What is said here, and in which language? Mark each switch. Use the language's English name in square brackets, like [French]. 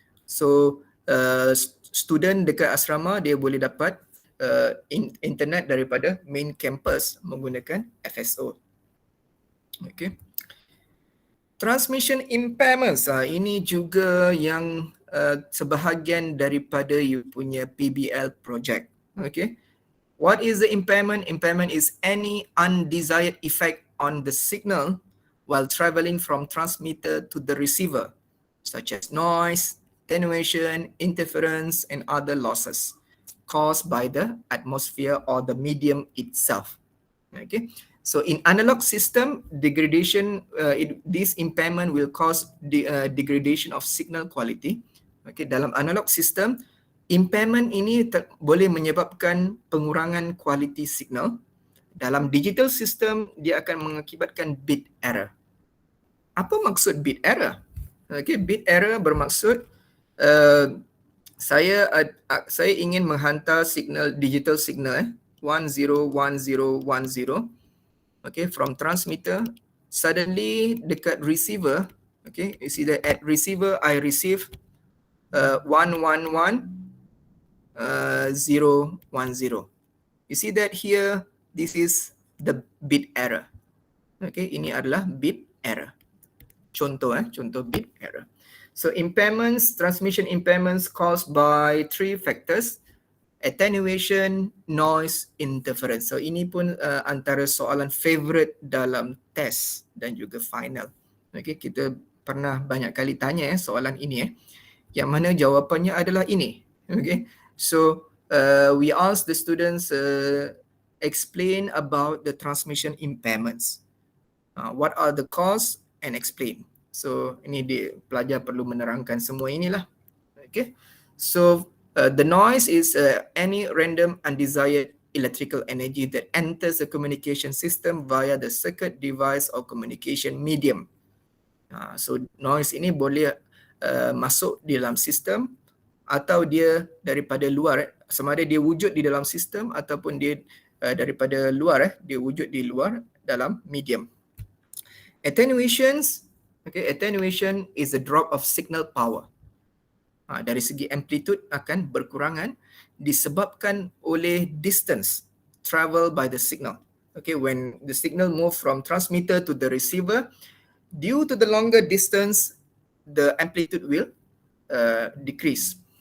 [Malay] So student dekat asrama dia boleh dapat internet daripada main campus menggunakan FSO. Okay. Transmission impairments, ini juga yang sebahagian daripada you punya PBL project. [English] Okay. What is the impairment? Impairment is any undesired effect on the signal while traveling from transmitter to the receiver, such as noise, attenuation, interference, and other losses caused by the atmosphere or the medium itself. Okay. So in analog system, degradation, this impairment will cause degradation of signal quality. [Malay] Okay, dalam analog system, impairment ini boleh menyebabkan pengurangan kualiti signal. Dalam digital system, dia akan mengakibatkan bit error. Apa maksud bit error? Okay, bit error bermaksud saya ingin menghantar signal, digital signal 101010, okay, [English] from transmitter. Suddenly dekat receiver, okay, you see that at receiver I receive 111 010. You see that here, this is the bit error. [Malay] Okay, ini adalah bit error. Contoh bit error. [English] So impairments, transmission impairments caused by three factors: attenuation, noise, interference. [Malay] So ini pun antara soalan favorite dalam test dan juga final. Okay, kita pernah banyak kali tanya soalan ini yang mana jawapannya adalah ini. [English] Okay, so we ask the students explain about the transmission impairments. What are the cause and explain. [Malay] So ini pelajar perlu menerangkan semua inilah. [English] Okay, so the noise is any random undesired electrical energy that enters the communication system via the circuit device or communication medium. [Malay] So noise ini boleh masuk di dalam sistem atau dia daripada luar, sama ada dia wujud di dalam sistem ataupun dia daripada luar, dia wujud di luar dalam medium. [English] Attenuations, okay, attenuation is a drop of signal power. [Malay] Dari segi amplitude akan berkurangan disebabkan oleh [English] distance travel by the signal. Okay, when the signal move from transmitter to the receiver, due to the longer distance, the amplitude will decrease.